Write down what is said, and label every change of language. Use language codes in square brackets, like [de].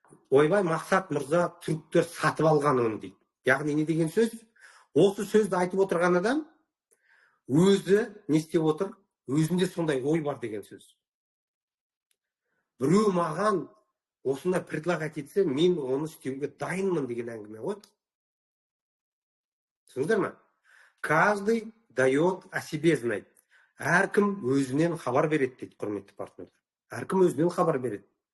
[kk] Ойбай, Мақсат мырза түріктер сатып алған оны дейді. Яғни не деген сөз? Осы сөзді айтып отырған адам өзі не істеп отыр? Өзінде сондай ой бар деген сөз. Біреу маған осындай предлагать етсе, мен оны істеуге дайынмын деген әңгіме ғой. Түсіндіңіздер ме? [ru] Каждый дает о себе знать. [kk] Әркім өзінен хабар береді дейді, құрметті партнерлар. Әркім өзінен хабар береді.